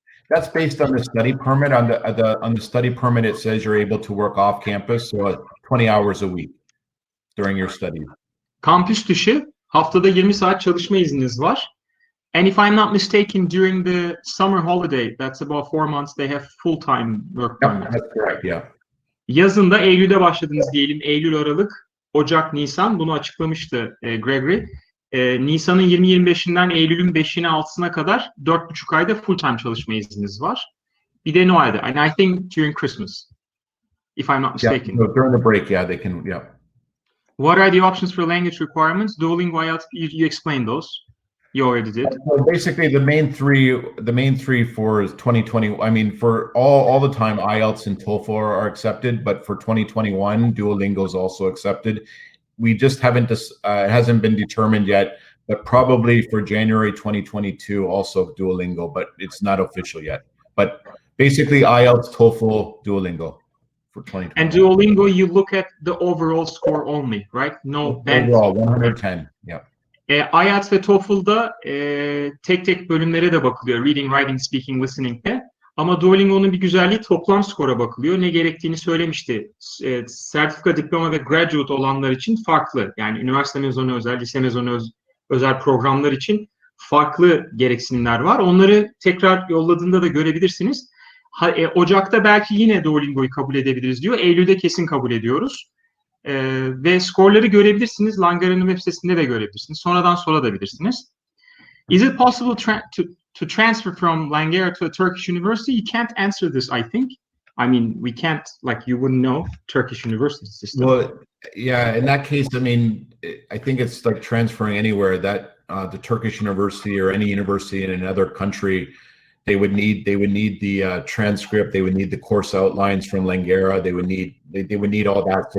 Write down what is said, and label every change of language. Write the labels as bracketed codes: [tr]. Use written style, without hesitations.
[en] That's based on the study permit. On the study permit, it says you're able to work off campus, so 20 hours a week during your studies. [tr] Kampüs dışı haftada 20 saat çalışma izniniz var. [en] And if I'm not mistaken, during the summer holiday, that's about 4 months, they have full-time work permit. Yep, that's correct, yeah. [tr] Yazında Eylül'de başladınız diyelim. Eylül, Aralık, Ocak, Nisan. Bunu açıklamıştı Gregory. Nisan'ın 20-25'inden Eylül'ün 5'ine 6'sına kadar 4,5 ayda full-time çalışma izniniz var. Bir de Noel'de. [en] And I think during Christmas, if I'm not mistaken. Yeah, so during the break, yeah, they can, yeah. What are the options for language requirements? Duolingo, IELTS, you explained those. You already did. So basically, the main three for 2020. I mean, for all the time, IELTS and TOEFL are accepted, but for 2021, Duolingo is also accepted. We just haven't. It hasn't been determined yet, but probably for January 2022, also Duolingo, but it's not official yet. But basically, IELTS, TOEFL, Duolingo. For 2020. And Duolingo, you look at the overall score only, right? No band. Overall, 110, yeah. [tr] IELTS ve TOEFL'da tek tek bölümlere de bakılıyor. Reading, writing, speaking, listening'de. Ama Duolingo'nun bir güzelliği toplam skora bakılıyor. Ne gerektiğini söylemişti. Sertifika, diploma ve graduate olanlar için farklı. Yani üniversite mezunu özel, lise mezunu özel programlar için farklı gereksinimler var. Onları tekrar yolladığında da görebilirsiniz. Ocak'ta belki yine Duolingo'yu kabul edebiliriz diyor. Eylül'de kesin kabul ediyoruz. Ve skorları görebilirsiniz. Langara'nın web sitesinde de görebilirsiniz. Sonradan sorabilirsiniz. [en] Is it possible to transfer from Langara to a Turkish university? You can't answer this, I think. I mean, we can't, like, you wouldn't know Turkish university system. Well, yeah, in that case, I mean, I think it's like transferring anywhere that the Turkish university or any university in another country, they would need the transcript, they would need the course outlines from Langara, they would need all that.